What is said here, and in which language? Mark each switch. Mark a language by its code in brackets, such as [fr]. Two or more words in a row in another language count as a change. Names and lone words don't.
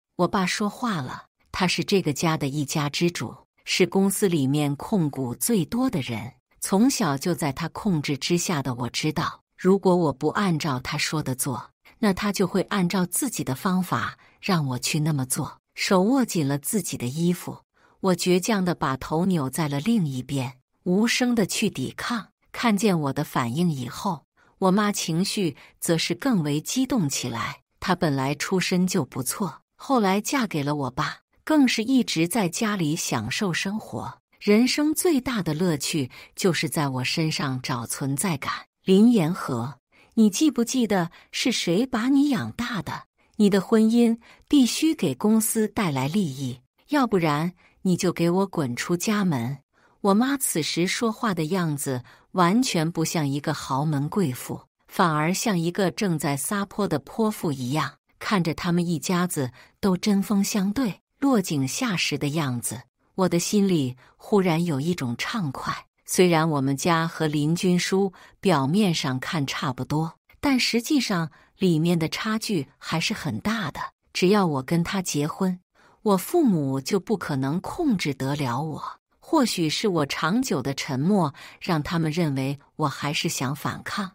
[zh] 我爸說話了，他是這個家的一家之主，是公司裡面控股最多的人。從小就在他控制之下的我知道，如果我不按照他說的做，那他就會按照自己的方法讓我去那麼做。手握緊了自己的衣服，我倔強地把頭扭在了另一邊，無聲地去抵抗。看見我的反應以後，我媽情緒則是更為激動起來。她本來出身就不錯，後來嫁給了我爸，更是一直在家裡享受生活。人生最大的樂趣就是在我身上找存在感。林言和，你記不記得是誰把你養大的？你的婚姻必須給公司帶來利益，要不然你就給我滾出家門。我媽此時說話的樣子完全不像一個豪門貴婦，反而像一個正在撒潑的潑婦一樣，看着他們一家子都針鋒相對、落井下石的樣子，我的心裡忽然有一種暢快。雖然我們家和林軍書表面上看差不多，但實際上裡面的差距還是很大的。只要我跟他結婚，我父母就不可能控制得了我。或許是我長久的沉默，讓他們認為我還是想反抗。